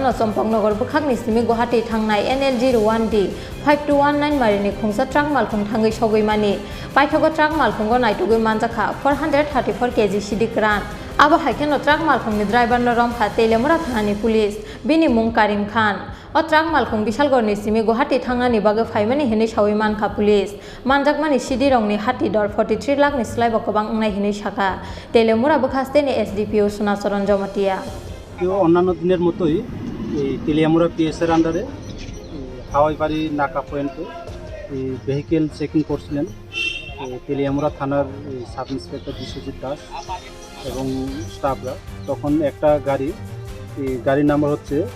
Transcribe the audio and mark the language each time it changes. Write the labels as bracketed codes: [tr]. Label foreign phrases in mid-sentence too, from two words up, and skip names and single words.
[trp] no Sompongnagar Bukhagni Simi Guwahati Thangnai NL01D5219 Marini Khongsa truck Malkhung Thangai Sogoi Mani Paithogo truck Malkhungo Naitugoi Manjakha 434 kg Siddi Kwran Aba Haikeno truck Malkhungni driver Noromkha Telemura Thani police Bini Mung Karim Khan O truck Malkhung Bishal Gorni Simi Guwahati Thangnani Bage Phaimani hini Shawoi Mankha police Manjakmani Siddi Rongni Hati Dor 43 lakh ni slaibo kabang ngnai hini shaka Telemura bekhasteni SDPU Sunasaron Jomatia [bn] অন্যান্য দিনের মতোই এই তেলিয়ামুড়া পিএসের আন্ডারে হাওয়াইবাড়ি নাকা পয়েন্টে এই ভেহিকেল চেকিং করছিলেন তেলিয়ামুড়া থানার সাব ইন্সপেক্টর বিশ্বজিৎ দাস এবং স্টাফরা তখন একটা গাড়ির নাম্বার হচ্ছে